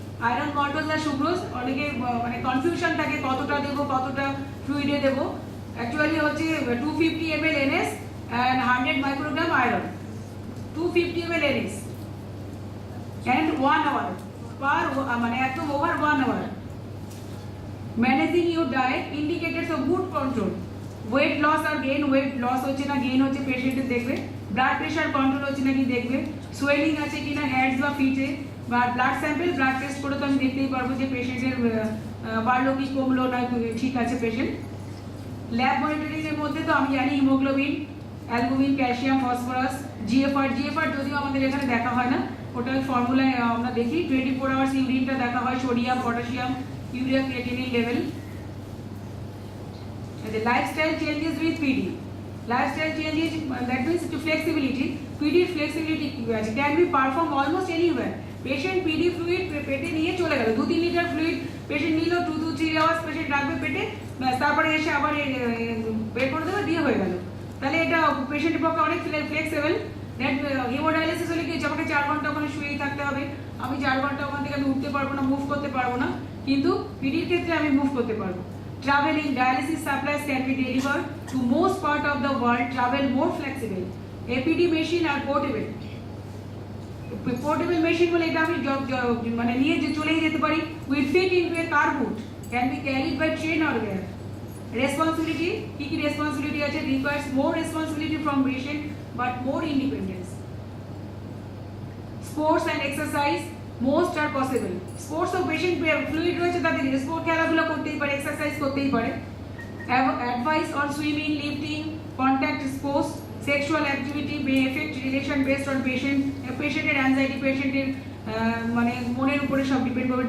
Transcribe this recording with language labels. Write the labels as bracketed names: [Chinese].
[Bangla] Iron maltose আর sucrose অনেকে মানে confusion থাকে কতটা দেবো, কতটা ফ্লুইডে দেবো। অ্যাকচুয়ালি হচ্ছে [English] 250 ml NS and 100 microgram iron, 250 ml NS and 1 hour per, [Bangla] মানে একদম over 1 hour। [English] Managing your diet, indicators of good control. [Bangla] Weight loss আর gain, weight loss হচ্ছে না গেইন হচ্ছে পেশেন্টের দেখবে। ব্লাড প্রেশার কন্ট্রোল হচ্ছে নাকি দেখবে। সোয়েলিং আছে কিনা হ্যান্ডস বা ফিটে, বা ব্লাড স্যাম্পল, ব্লাড টেস্ট করে তো আমি দেখতেই পারবো যে পেশেন্টের বাড়লো কি কমলো না ঠিক আছে পেশেন্ট। ল্যাব মনিটরিং এর মধ্যে তো আমি জানি haemoglobin, albumin, calcium, phosphorus, GFR যদিও আমাদের এখানে দেখা হয় না, ওটা ফর্মুলায় আমরা দেখি। 24 আওয়ার্স ইউরিনটা দেখা হয়, sodium, potassium, urea, creatinine level. [English] The lifestyle changes with PD. Lifestyle changes, that means to flexibility. PD flexibility can be performed almost anywhere. [Bangla] Patient PD fluid পেটে নিয়ে চলে গেল, 2-3 লিটার ফ্লুইড পেশেন্ট নিল, [English] 2 to 3 [Bangla] আওয়ার্স পেশেন্ট রাখবে পেটে, তারপরে এসে আবার বের করে দেবে, দিয়ে হয়ে গেল। তাহলে এটা পেশেন্টের পক্ষে অনেক ফ্লেক্সিবল। দ্যাট হেমোডায়ালিসিস হলে কি আমাকে 4 ঘন্টা ওখানে শুয়েই থাকতে হবে, আমি 4 ঘন্টা ওখান থেকে আমি উঠতে পারবো না, মুভ করতে পারবো না, কিন্তু পিডির ক্ষেত্রে আমি মুভ করতে পারবো। [English] Traveling, dialysis supplies can be delivered to most part of the world, travel more flexible. APD machine are portable. [Bangla] Portable machine বলে এটা আমি মানে নিয়ে চলেই যেতে পারি। [English] Will fit into a car boot, can be carried by train or air. Responsibility, [Bangla] কি responsibility আছে? [English] Requires more responsibility from patient but more independence. Sports and exercise, most are possible. [Bangla] Sports O patient fluid রয়েছে, তাদের sport খেলাধুলা করতেই পারে, exercise করতেই পারে। [English] advice on swimming, lifting, contact sports, sexual activity may effect relation based on [Bangla] পেশেন্টের anxiety, পেশেন্টের মানে মনের উপরে সব ডিপেন্ড করবে।